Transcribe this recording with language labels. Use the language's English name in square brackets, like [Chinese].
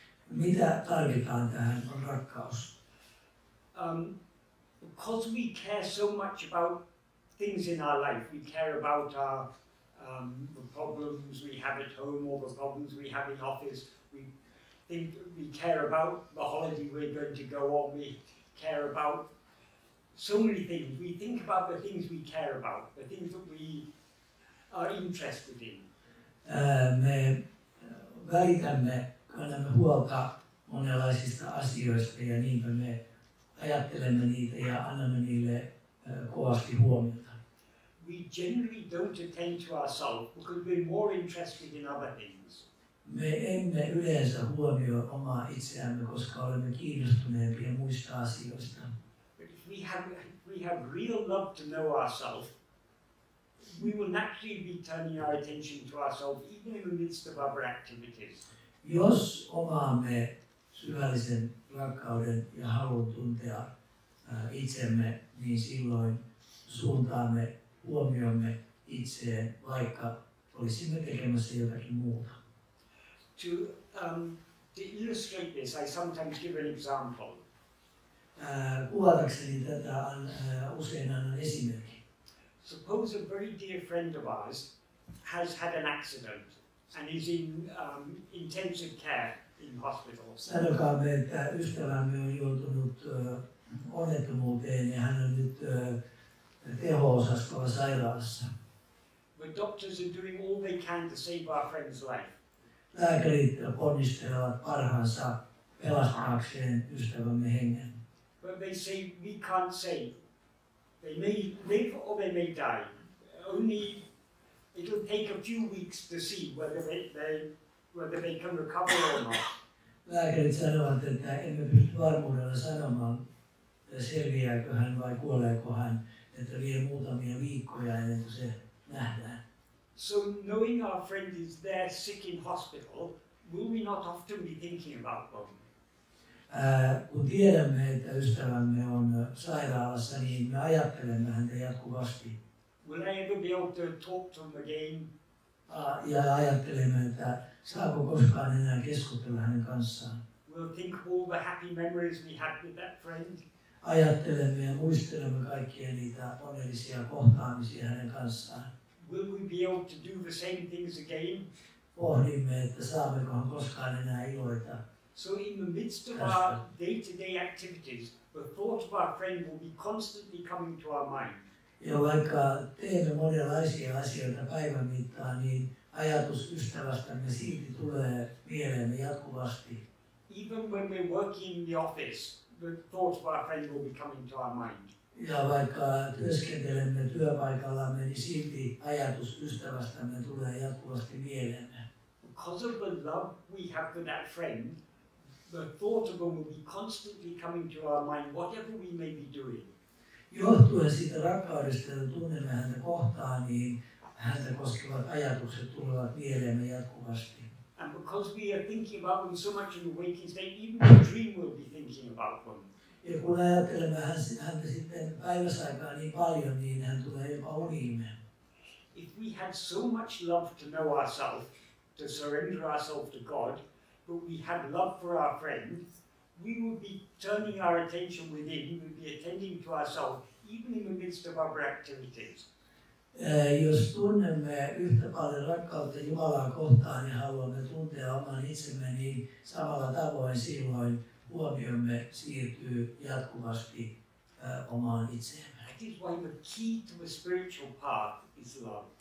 [Finnish] Mitä tarvitaan tähän on rakkaus. [English] Because we care so much about things in our life, we care about our the problems we have at home or the problems we have in office. We care about the holiday we're going to go on. We care about so many things. We think about the things we care about, the things that we are interested in. [Finnish] Me välitämme, kannamme huolta monenlaisista asioista ja niinpä me ajattelemme niitä ja annamme niille kovasti huomiota. [English] We generally don't attend to ourselves because we're more interested in other things. [Finnish] Me emme yleensä huomioi omaa itseämme, koska olemme kiinnostuneempia muista asioista. [English] But if we have real love to know ourselves, we will naturally be turning our attention to ourselves even in the midst of other activities. [Finnish] Jos omaamme syvällisen rakkauden ja halun tuntea itsemme, niin silloin suuntaamme huomiomme itseen, vaikka olisimme tekemässä jotakin muuta. [English] To illustrate this, I sometimes give an example. [Finnish] Kuvatakseni tätä usein annan esimerkin. [English] Suppose a very dear friend of ours has had an accident and is in intensive care in hospital. [Finnish] Sanokaamme, että ystävämme on joutunut onnettomuuteen ja hän on nyt teho-osastolla sairaalassa. [English] The doctors are doing all they can to save our friend's life. [Finnish] Lääkärit ponnistelevat parhaansa pelastaakseen ystävämme hengen. [English] But they say we can't say. They may live or they may die. Only it'll take a few weeks to see whether they can recover or not. [Finnish] Lääkärit sanovat, että emme pysty varmuudella sanomaan, selviääkö hän vai kuoleeko hän, että vie muutamia viikkoja ennen kuin se nähdään. [English] So knowing our friend is there sick in hospital, will we not often be thinking about them? [Finnish] Kun tiedämme, että ystävämme on sairaalassa, niin me ajattelemme häntä jatkuvasti. [English] Will I ever be able to talk to him again? [Finnish] Ja ajattelemme, että saako koskaan enää keskustella hänen kanssaan. [English] We'll think of all the happy memories we had with that friend. [Finnish] Ajattelemme ja muistelemme kaikkia niitä onnellisia kohtaamisia hänen kanssaan. [English] Will we be able to do the same things again? [Finnish] Pohdimme, että saammekohan koskaan enää iloita. [English] So in the midst of our day-to-day activities, the thought of our friend will be constantly coming to our mind. [Finnish] Ja vaikka teemme monenlaisia asioita päivän mittaan, niin ajatus ystävästämme silti tulee mieleemme jatkuvasti. [English] Even when we're working in the office, the thought of our friend will be coming to our mind. [Finnish] Ja vaikka työskentelemme työpaikallamme, niin silti ajatus ystävästämme tulee jatkuvasti mieleemme. [English] Because of the love we have for that friend, the thought of them will be constantly coming to our mind, whatever we may be doing. [Finnish] Johtuen siitä rakkaudesta, jota tunnemme häntä kohtaan, niin häntä koskevat ajatukset tulevat mieleemme jatkuvasti. [English] And because we are thinking about them so much in the waking state, even the dream will be thinking about them. [Finnish] Ja kun ajattelemme häntä sitten päiväsaikaa niin paljon, niin hän tulee jopa uniimme. [English] If we had so much love to know ourselves, to surrender ourselves to God, but we had love for our friend, we would be turning our attention within, we would be attending to ourselves, even in the midst of our activities. [Finnish] Jos tunnemme yhtä paljon rakkautta Jumalaa kohtaan ja haluamme tuntea oman itsemme, niin samalla tavoin silloin huomiomme siirtyy jatkuvasti omaan itseemme. [English] That is why the key to the spiritual path is love.